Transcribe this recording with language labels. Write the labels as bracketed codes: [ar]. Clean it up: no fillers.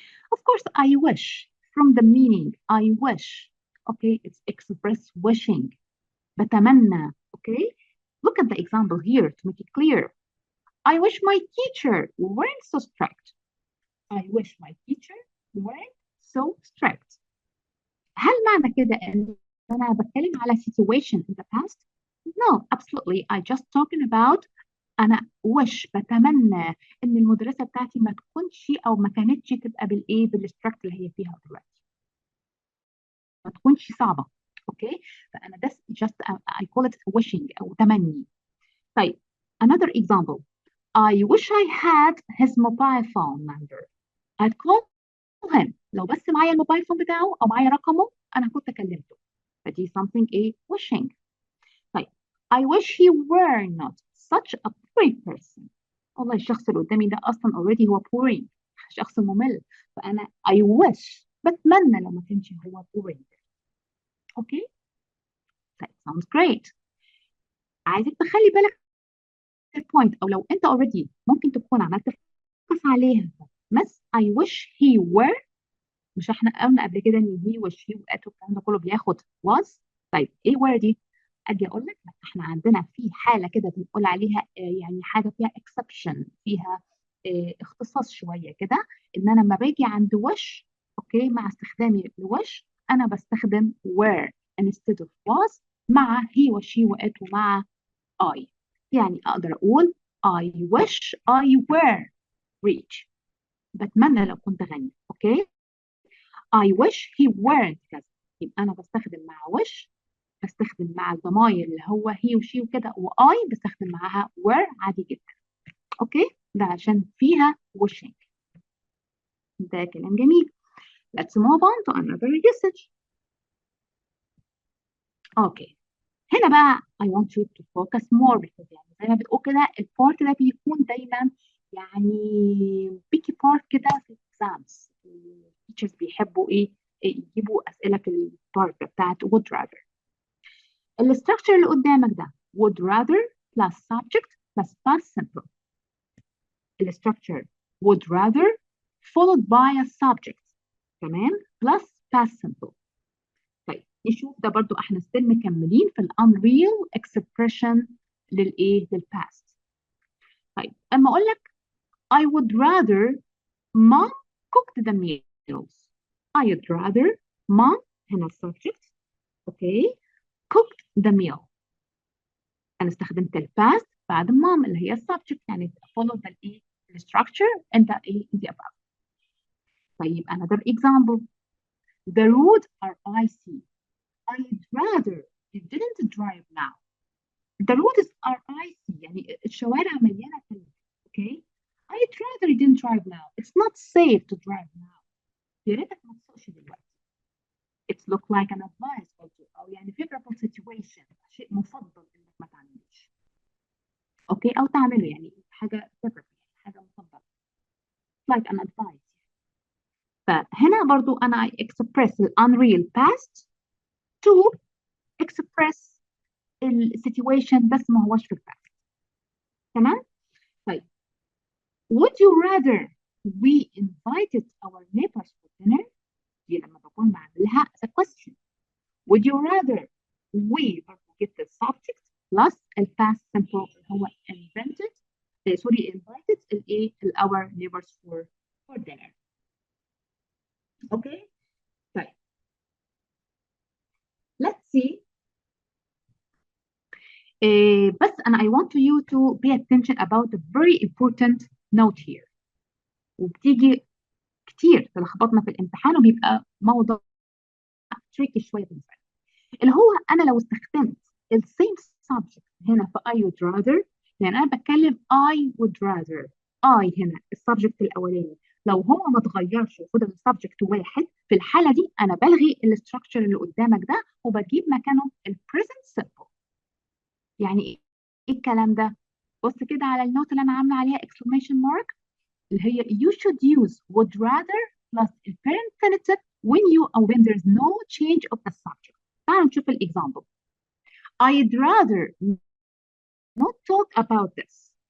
[en] Of course, I wish from the meaning I wish. Okay, it's express wishing. [ar] بتمنى. [en] Okay, look at the example here to make it clear. I wish my teacher weren't so strict. I wish my teacher weren't so strict. [ar] هل معنى كده ان انا بتكلم على [en] situation in the past؟ No, absolutely. I just talking about [ar] انا wish بتمنى ان المدرسه بتاعتي ما تكونش او ما كانتش تبقى بالايه بالستراكت اللي هي فيها دلوقتي، ما تكونش صعبه. اوكي فانا ده [en] just I call it wishing [ar] او تمني. [en] طيب another example. I wish I had his mobile phone number. I'd call him. [ar] لو بس معايا الموبايل فون بتاعه او معايا رقمه انا كنت كلمته. [en] فدي something wishing. طيب I wish he were not such a boring person. [ar] والله الشخص اللي قدامي ده اصلا already هو boring، شخص ممل، فانا I wish بتمنى لو ما كانش هو boring. اوكي طيب [en] sounds great. [ar] عايزك تخلي بالك البوينت، او لو انت already ممكن تكون عملت فوكس عليها. بس [en] I wish he were، [ar] مش احنا قلنا قبل كده ان [en] he wish he [ar] وات والكلام ده كله بياخد was. طيب ايه were دي؟ اجي اقول لك احنا عندنا في حاله كده بنقول عليها يعني حاجه فيها exception، فيها اختصاص شويه كده، ان انا لما باجي عند wish اوكي مع استخدامي لwish انا بستخدم were [en] instead of was [ar] مع he وشي وات ومع I. [en] يعني اقدر اقول I wish I were rich. [ar] بتمنى لو كنت غني. اوكي [en] I wish he weren't [ar] كذا. يبقى انا بستخدم مع وش، بستخدم مع الضماير اللي هو هي وشي وكده، واي بستخدم معاها were عادي جدا. اوكي، ده عشان فيها washing. ده كلام جميل. [en] Let's move on to another usage. [ar] اوكي، هنا بقى [en] I want you to focus more because [ar] يعني زي ما بتقول كده البارت ده بيكون دايما يعني بيكي بارت كده في exams. التيتشرز بيحبوا ايه؟ يجيبوا اسئله في البارت بتاعت would rather. [en] الاستراكشر اللي قدامك ده would rather plus subject plus past simple. الاستراكشر would rather followed by a subject تمام plus past simple. [ar] طيب نشوف ده برضو احنا ستيل مكملين في الانريل اكسبريشن للايه للباست. [en] طيب اما اقول لك I would rather mom cooked the meals. I would rather mom هنا subject okay cooked the meal. [ar] انا استخدمت الباست بعد mom اللي هي subject يعني [en] follow the [ar] ايه [en] structure and the [ar] ايه [en] the above. طيب another example. The roads are icy. I'd rather you didn't drive now. The roads are icy [ar] يعني الشوارع مليانة ثلج. [en] Okay? I'd rather you didn't drive now. It's not safe to drive now. [ar] يا ريتك ما تسوقش دلوقتي. [en] It's look like an advice also أو يعني favorable situation [ar] شيء مفضل إنك ما تعملوش. أوكي أو تعمله يعني حاجة favorable حاجة مفضلة. [en] Like an advice. [ar] فهنا برضو أنا [en] I express the unreal past to express [ar] السيتويشن بس ما هوش في الباست. [en] تمام؟ طيب would you rather we invited our neighbors for dinner؟ [ar] دي لما بكون بعملها [en] as a question. Would you rather we get the subject plus the past simple اللي هو invented invited الايه our neighbors for dinner. Okay? طيب let's see. بس أنا I want you to pay attention about a very important note here. [ar] وبتيجي كتير تلخبطنا في الامتحان وبيبقى موضوع تريكي شوية بالنسبة لي. اللي هو أنا لو استخدمت ال same subject هنا في I would rather يعني أنا بتكلم I would rather I هنا السبجكت الأولاني لو هو ما اتغيرش وفضل السبجكت واحد في الحالة دي أنا بلغي الاستراكشر اللي قدامك ده وبجيب مكانه ال present simple. يعني إيه الكلام ده؟ بص كده على النوت اللي أنا عاملة عليها [en] exclamation mark اللي هي you should use would rather plus the infinitive when there's no change of the subject. [ar] تعالوا نشوف الإكزامبل. [en] I'd rather not talk about this.